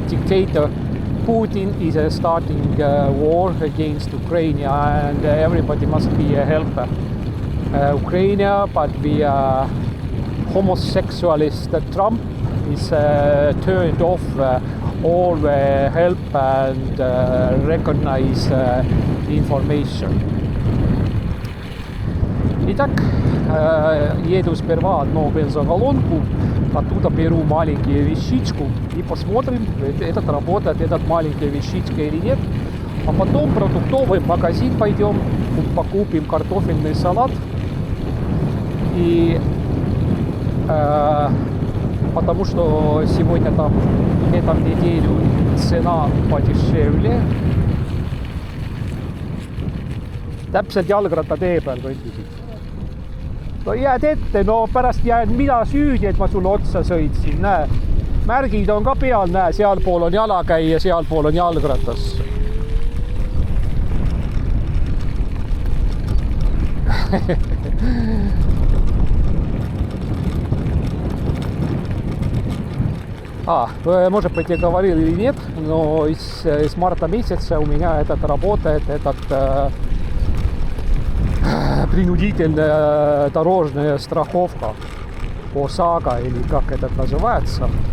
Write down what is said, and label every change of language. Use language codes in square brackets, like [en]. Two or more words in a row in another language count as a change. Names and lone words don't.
[en] Dictator Putin is starting war against Ukraine, and everybody must be a helper. Ukraine, but we are homosexualist. Trump is turned off all the help and recognize information. [ru] Итак, еду сперва одну бензоколонку, оттуда беру маленькую вещичку и посмотрим, этот работает, этот маленькая вещичка или нет. А потом в продуктовый магазин пойдем, покупим картофельный салат. И потому что сегодня там, эту неделю цена подешевле. [et] Täpselt jalgrattatee peal kõndisid. No jääd ette, no pärast jään mina süüdi, et ma sulle otsa sõitsin, näe. Märgid on ka peal, näe, sealpool on jalakäija, sealpool on jalgratas. [ru] Может быть, я говорил или нет, но с марта месяца у меня работает принудительная дорожная страховка ОСАГО, или как это называется.